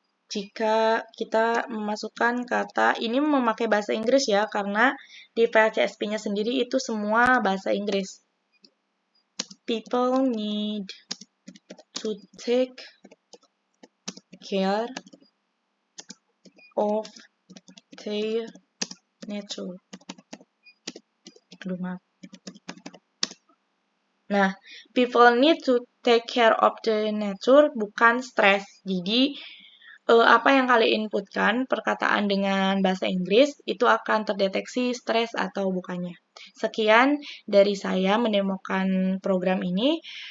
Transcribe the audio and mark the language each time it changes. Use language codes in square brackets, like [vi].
[id] Jika kita memasukkan kata, ini memakai bahasa Inggris ya, karena di file CSP-nya sendiri itu semua bahasa Inggris. [en] People need to take care of their nature. Nah, people need to take care of the nature [id] bukan [en] stress. [id] Jadi, apa yang kalian inputkan, perkataan dengan bahasa Inggris, itu akan terdeteksi stres atau bukannya. Sekian dari saya menemukan program ini.